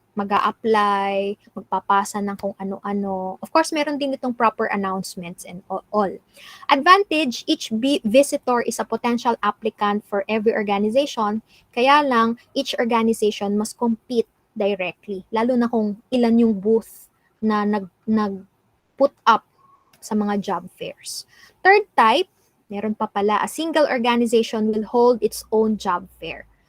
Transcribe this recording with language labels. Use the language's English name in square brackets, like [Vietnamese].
[Filipino] mag-a-apply, magpapasa ng kung ano-ano. [English] Of course, [Filipino] meron din itong [English] proper announcements and all. Advantage, each visitor is a potential applicant for every organization. [Filipino] Kaya lang, [English] each organization must compete directly. [Filipino] Lalo na kung ilan yung booth na nag-put up sa mga job fairs. [English] Third type, [Filipino] meron pa pala, [English] a single organization will hold its own job fair.